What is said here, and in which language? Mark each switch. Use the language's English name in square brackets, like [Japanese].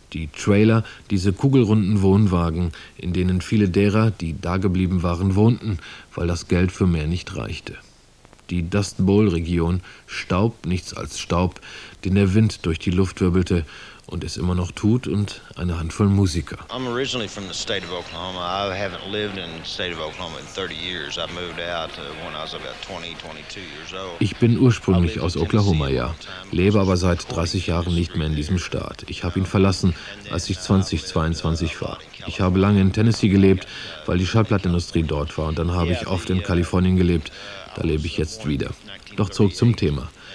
[German] Die Trailer, diese kugelrunden Wohnwagen, in denen viele derer, die dageblieben waren, wohnten, weil das Geld für mehr nicht reichte. Die Dust Bowl-Region, Staub, nichts als Staub, den der Wind durch die Luft wirbelte, und es immer noch tut, und eine Handvoll Musiker. [English] I'm originally from the state of Oklahoma. I haven't lived in the state of Oklahoma in 30 years. I moved out when I was about 22 years old. [German] Ich bin ursprünglich aus Oklahoma, ja. Lebe aber seit 30 Jahren nicht mehr in diesem Staat. Ich habe ihn verlassen, als ich 20, 22 war. Ich habe lange in Tennessee gelebt, weil die Schallplattenindustrie dort war. Und dann habe ich oft in Kalifornien gelebt. Da lebe ich jetzt wieder. Doch zurück zum Thema.